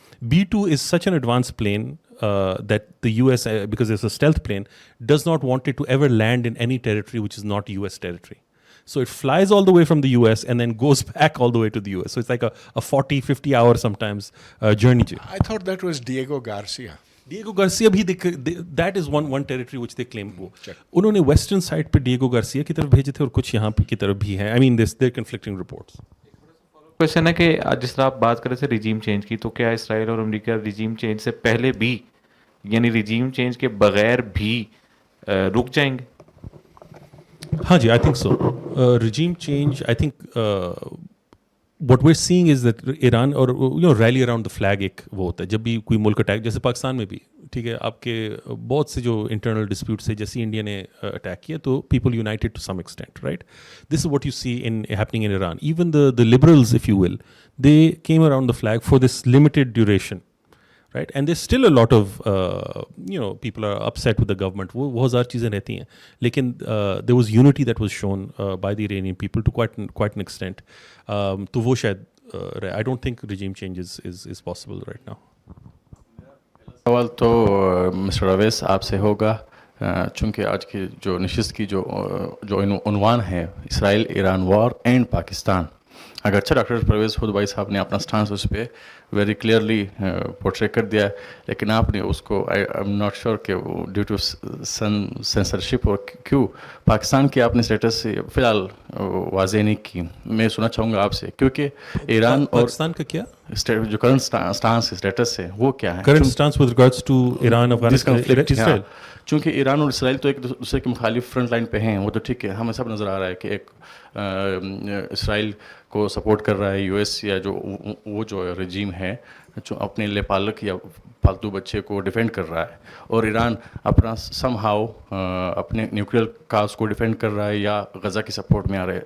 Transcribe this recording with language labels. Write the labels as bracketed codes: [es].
[en] B-2 is such an advanced plane that the US, because it's a stealth plane, does not want it to ever land in any territory which is not US territory. So it flies all the way from the US and then goes back all the way to the US. So it's like a 40, 50 hour sometimes journey. I thought that was Diego Garcia. Diego Garcia بھی that is one territory which they claim. [ur] وہ انہوں نے [en] western side [ur] پہ Diego Garcia کی طرف بھیجے تھے اور کچھ یہاں کی طرف بھی ہیں. [en] I mean they're conflicting reports. [ur] Question ہے کہ جس طرح آپ بات کر رہے تھے ریجیم چینج کی, تو کیا اسرائیل اور امریکہ ریجیم چینج سے پہلے بھی, یعنی ریجیم چینج کے بغیر بھی رک جائیں گے؟ ہاں جی, [en] I think so. regime change, I think what we're seeing is that [ur] Iran اور [en] rally around the flag [ur] ایک وہ ہوتا ہے جب بھی کوئی ملک اٹیک, جیسے پاکستان میں بھی ٹھیک ہے, آپ کے بہت سے جو انٹرنل ڈسپیوٹس ہے, جیسے انڈیا نے اٹیک کیا تو [en] People united to some extent, right. This is what you see in happening in Iran. Even the liberals, if you will, they came around the flag for this limited duration, right? And there's still a lot of people are upset with the government. [ur] وہ ہزار چیزیں رہتی ہیں, لیکن [en] there was unity that was shown by the Iranian people to quite an extent. [ur] تو وہ شاید [en] I don't think regime change is possible right now. [ur] سوال تو مسٹر اویس آپ سے ہوگا, چونکہ آج کی جو نشست کی جو عنوان ہے اسرائیل ایران وار اینڈ پاکستان, اگرچہ ڈاکٹر پرویز خود بھائی صاحب نے اپنا سٹانس اس پہ [en] very clearly portray [ur] کر دیا, لیکن آپ نے اس کو [en] I am not sure [ur] کہ وہ [en] due to censorship [ur] اور کیوں پاکستان کی آپ نے اسٹیٹس فی الحال واضح نہیں کی. میں سننا چاہوں گا آپ سے, کیونکہ ایران اور پاکستان کا کیا جو کرنٹ سٹانس اسٹیٹس ہے وہ کیا ہے, [en] current stance with regards to Iran, Afghanistan, Israel. [ur] چونکہ ایران اور اسرائیل تو ایک دوسرے کے مخالف فرنٹ لائن پہ ہیں, وہ تو ٹھیک ہے, ہمیں سب نظر آ رہا ہے کہ ایک اسرائیل کو سپورٹ کر رہا ہے یو ایس, یا وہ جو رجیم ہے جو اپنے لے پالک یا پالتو بچے کو ڈیفینڈ کر رہا ہے, اور ایران اپنا سم ہاؤ اپنے نیوکلیئر کاز کو ڈیفینڈ کر رہا ہے یا غزہ کی سپورٹ میں آ رہا ہے.